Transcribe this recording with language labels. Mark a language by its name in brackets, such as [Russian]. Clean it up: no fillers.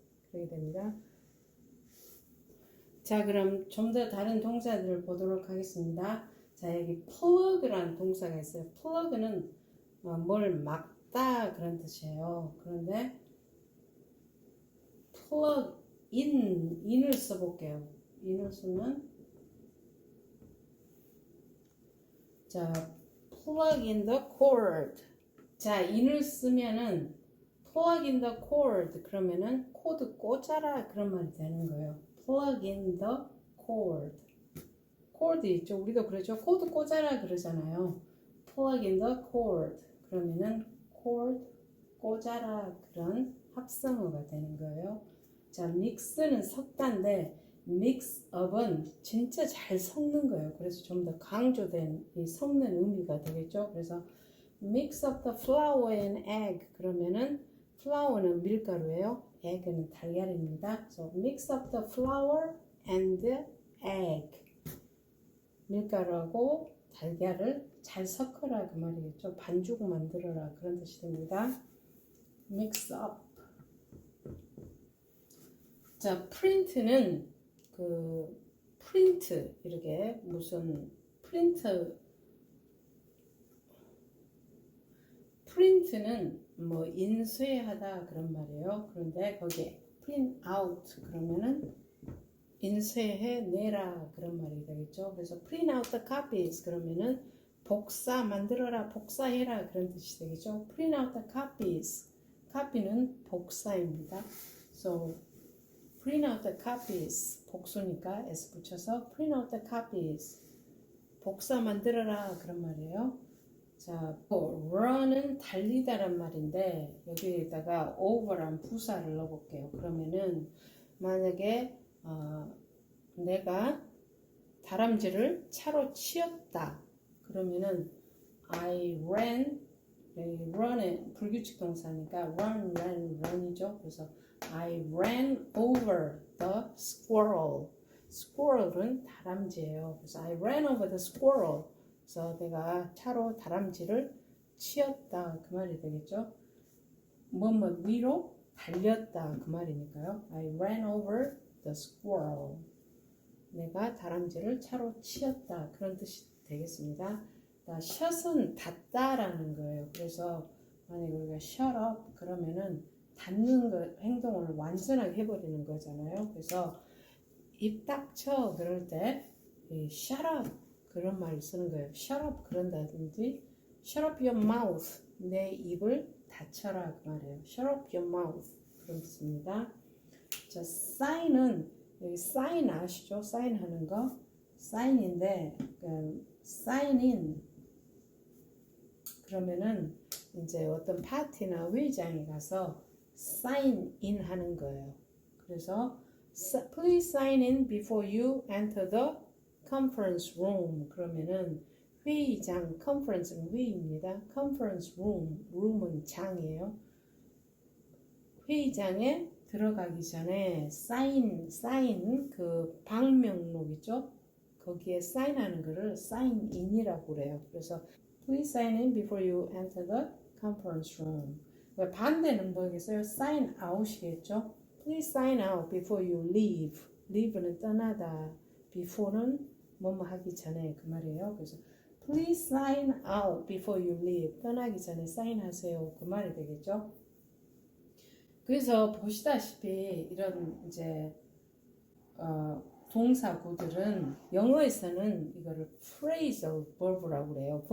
[Korean] 그렇게 됩니다. 자, 그럼 좀 더 다른 동사들을 보도록 하겠습니다. 자, 여기 plug라는 동사가 있어요. plug는 뭘 막다 그런 뜻이에요. 그런데 plug in을 써볼게요. in을 쓰면 자, [English] plug in the cord. [Korean] 자, in을 쓰면은 [English] plug in the cord [Korean] 그러면은 코드 꽂아라 그런 말이 되는 거예요. [English] plug in the cord. cord [Korean] 있죠. 우리도 그러죠. 코드 꽂아라 그러잖아요. [English] plug in the cord [Korean] 그러면은 cord 꽂아라 그런 합성어가 되는 거예요. 자, mix는 섞다인데 mix up은 진짜 잘 섞는 거예요. 그래서 좀 더 강조된 이 섞는 의미가 되겠죠. 그래서 [English] mix up the flour and egg [Korean] 그러면은 flour는 밀가루예요. egg는 달걀입니다. [English] So mix up the flour and the egg. [Korean] 밀가루하고 달걀을 잘 섞어라 그 말이겠죠. 반죽 만들어라 그런 뜻이 됩니다. [English] mix up. [Korean] 자, print는 그 프린트 이렇게 무슨 프린트는 뭐 인쇄하다 그런 말이에요. 그런데 거기에 print out 그러면은 인쇄해 내라 그런 말이 되겠죠. 그래서 [English] print out the copies [Korean] 그러면은 복사 만들어라 복사해라 그런 뜻이 되겠죠. [English] print out the copies copy는 [Korean] 복사입니다. [English] So print out the copies 복수니까 s 붙여서 print out the copies [Korean] 복사 만들어라 그런 말이에요. 자, run은 달리다란 말인데 여기에다가 over란 부사를 넣어볼게요. 그러면은 만약에 내가 다람쥐를 차로 치었다 그러면은 I ran run은 불규칙 동사니까 run이죠. 그래서 [English] I ran over the squirrel. [Korean] squirrel은 다람쥐예요. [English] 그래서 I ran over the squirrel. [Korean] 그래서 내가 차로 다람쥐를 치었다 그 말이 되겠죠. 뭐뭐 위로 달렸다 그 말이니까요. [English] I ran over the squirrel. [Korean] 내가 다람쥐를 차로 치었다 그런 뜻이 되겠습니다. shut은 닫다라는 거예요. 그래서 만약에 우리가 shut up 그러면은 닫는 거, 행동을 완전하게 해버리는 거잖아요. 그래서 입 닥쳐 그럴 때 shut up 그런 말을 쓰는 거예요. shut up 그런다든지 [English] shut up your mouth [Korean] 내 입을 닫혀라 그 말이에요. shut up your mouth 그런 뜻입니다. 자, sign은 여기 sign 아시죠? sign 하는 거 sign인데 sign in 그러면은 이제 어떤 파티나 회의장에 가서 sign in 하는 거예요. [English] 그래서 please sign in before you enter the conference room. [Korean] 그러면은 회의장, conference는 회의입니다. conference room, room은 장이에요. 회의장에 들어가기 전에 sign 그 방명록 있죠? 거기에 사인하는 거를 sign in이라고 그래요. [English] 그래서 please sign in before you enter the conference room. [Korean] 반대는 뭐겠어요? [English] sign out이겠죠? Please sign out before you leave. [Korean] leave는 떠나다. before는 뭐뭐 하기 전에 그 말이에요. [English] 그래서 please sign out before you leave. [Korean] 떠나기 전에 사인하세요. 그 말이 되겠죠? 그래서 보시다시피 이런 이제 동사구들은 영어에서는 이거를 phrasal verb라고 그래요.